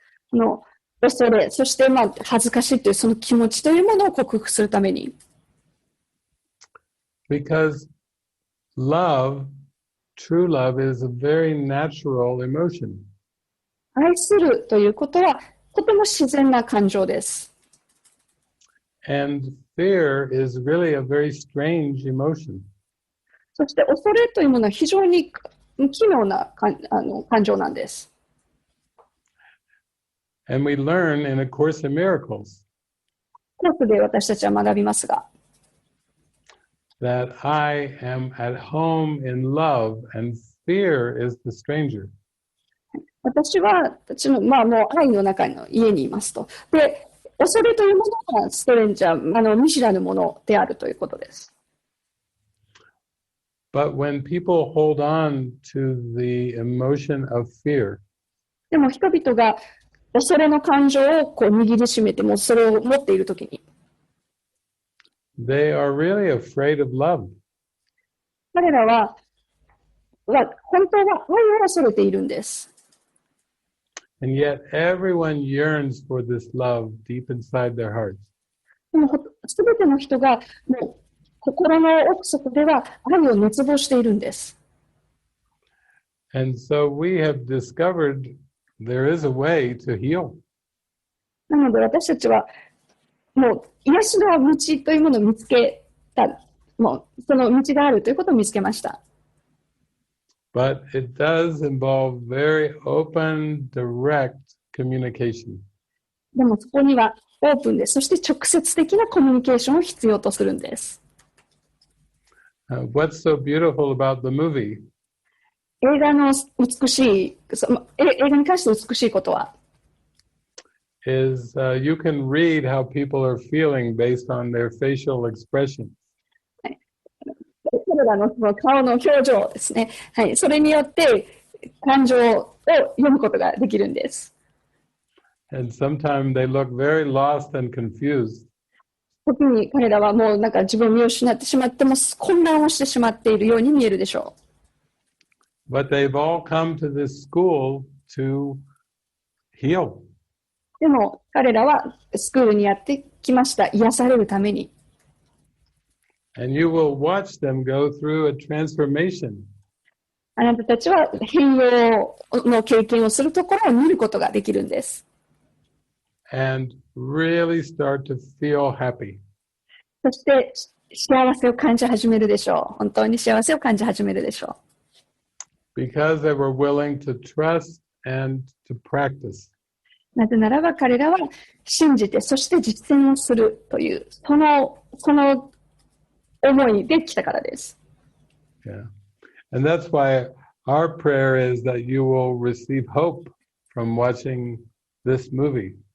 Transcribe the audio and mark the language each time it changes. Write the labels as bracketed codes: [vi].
[ja] この恐れ、そして恥ずかしいというその気持ちというものを克服するために。 [en] Because love, true love, is a very natural emotion. [ja] 愛するということはとても自然な感情です。 [en] And fear is really a very strange emotion. [ja] そして恐れというものは非常に奇妙な感情なんです。 [en] And we learn in A Course in Miracles [ja] コースで私たちは学びますが、 [en] that I am at home in love and fear is the stranger. [ja] 私はもう愛の中の家にいますと。で、恐れというものがストレンジャー、見知らぬものであるということです。 [en] But when people hold on to the emotion of fear, [ja] でも人々が恐れの感情を握りしめてもそれを持っているときに、 [en] they are really afraid of love. [ja] 彼らは本当は愛を恐れているんです。 [en] And yet everyone yearns for this love deep inside their hearts. [ja] でもすべての人がもう心の奥底では愛を熱望しているんです。 [en] And so we have discovered there is a way to heal. [ja] なので私たちはもう癒しの道というものを見つけた、もうその道があるということを見つけました。 [en] But it does involve very open, direct communication. [ja] でもそこにはオープンで、そして直接的なコミュニケーションを必要とするんです。 [en] What's so beautiful about the movie? [ja] 映画の美しい、映画に関して美しいことは、 [en] is you can read how people are feeling based on their facial expressions. [ja] 彼らのその顔の表情ですね。はい、それによって感情を読むことができるんです。 [en] And sometimes they look very lost and confused. [ja] 時に彼らはもう自分を見失ってしまっても混乱をしてしまっているように見えるでしょう。 [en] But they've all come to this school to heal. [ja] でも彼らはスクールにやってきました。癒されるために。 [en] And you will watch them go through a transformation. [ja] あなたたちは変容の経験をするところを見ることができるんです。 [en] And really start to feel happy. [ja] そして幸せを感じ始めるでしょう。本当に幸せを感じ始めるでしょう。 [en] Because they were willing to trust and to practice. [ja] なぜならば彼らは信じて、そして実践をするという、その思いで来たからです。 [en] Yeah. And that's why our prayer is that you will receive hope from watching this movie.